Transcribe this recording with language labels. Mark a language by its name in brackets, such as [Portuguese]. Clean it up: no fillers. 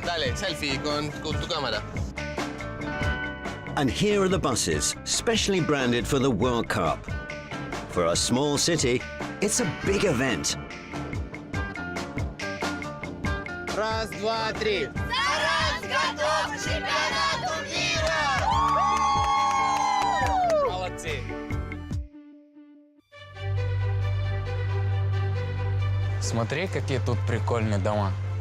[Spanish] Dale, selfie con tu cámara. [English] And here are the buses, specially branded for the World Cup. For a small city, it's a big event. [Russian] Раз, два, три. Saransk готов к чемпионату мира! Молодцы. Смотри, какие тут прикольные дома.